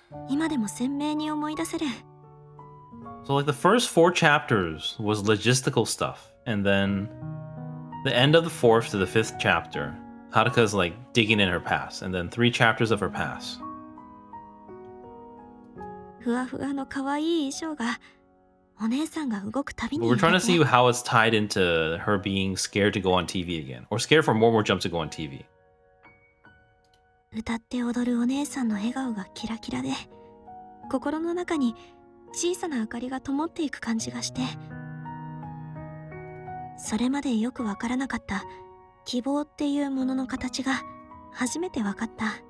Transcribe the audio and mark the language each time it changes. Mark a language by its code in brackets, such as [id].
[ja] 今でも鮮明に思い出せる。 [en] So like the first 4 chapters was logistical stuff, and then the end of the 4th to the 5th chapter, Haruka's like digging in her past, and then 3 chapters of her past. [ja] ふわふわの可愛い衣装がお姉さんが動くたびに [en] We're trying to see how it's tied into her being scared to go on TV again, or scared for more jumps to go on TV. [ja] 歌って踊るお姉さんの笑顔がキラキラで、心の中に小さな明かりが灯っていく感じがして、それまでよくわからなかった希望っていうものの形が初めてわかった。